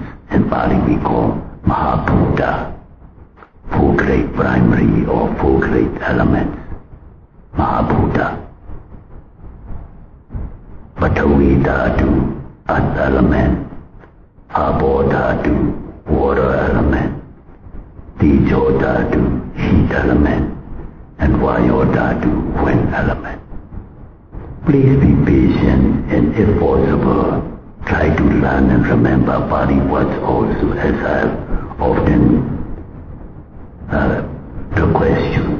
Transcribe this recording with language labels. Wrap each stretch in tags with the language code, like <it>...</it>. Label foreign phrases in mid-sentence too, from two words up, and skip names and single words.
<en>In Pali we call Mahabhuta, four great primary or four great elements. Mahabhuta.</en> <pi>Patavi dhatu,</pi> <en>earth element.</en> <pi>Abo dhatu,</pi> <en>water element.</en> <pi>Tejo dhatu,</pi> <en>heat element.</en> <pi>And Vayo dhatu,</pi> <en>wind element. Please be patient and if possible, try to learn and remember Pali words also, as I have often request you.</en>